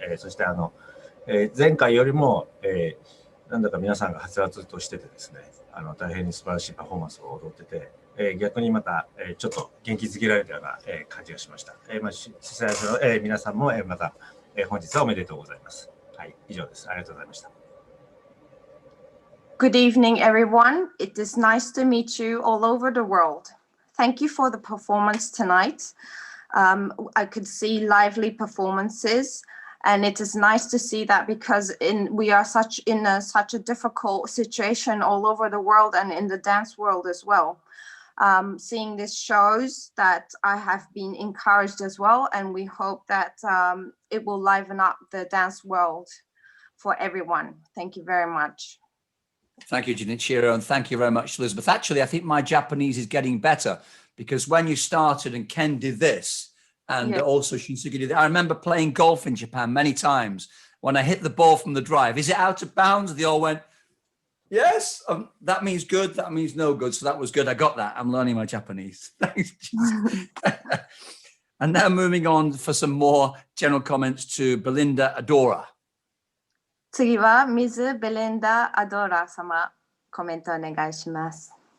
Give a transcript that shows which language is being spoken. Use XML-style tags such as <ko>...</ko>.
<ja>そして前回よりも、なんだか皆さんがはつらつとしててですね、大変に素晴らしいパフォーマンスを踊ってて、逆にまた、ちょっと元気づけられたような、感じがしました。主催者の、皆さんも、また、本日はおめでとうございます。はい、以上です。ありがとうございました。</ja> <en>Good evening, everyone. It is nice to meet you all over the world. Thank you for the performance tonight. I could see lively performances, and it is nice to see that because we are such a difficult situation all over the world and in the dance world as well. Seeing this shows that I have been encouraged as well, and we hope that it will liven up the dance world for everyone. Thank you very much. Thank you, Junichiro, and thank you very much, Elizabeth. Actually, I think my Japanese is getting better because when you started and Ken did this, and also Shinsuke did it, I remember playing golf in Japan many times. When I hit the ball from the drive, is it out of bounds? They all went, yes, that means good, that means no good. So that was good. I got that. I'm learning my Japanese. Thanks. And now moving on for some more general comments to Belinda Adora.</en> <ja>次はミズ・ベレンダ・アドラ様、コメントお願いします。</ja>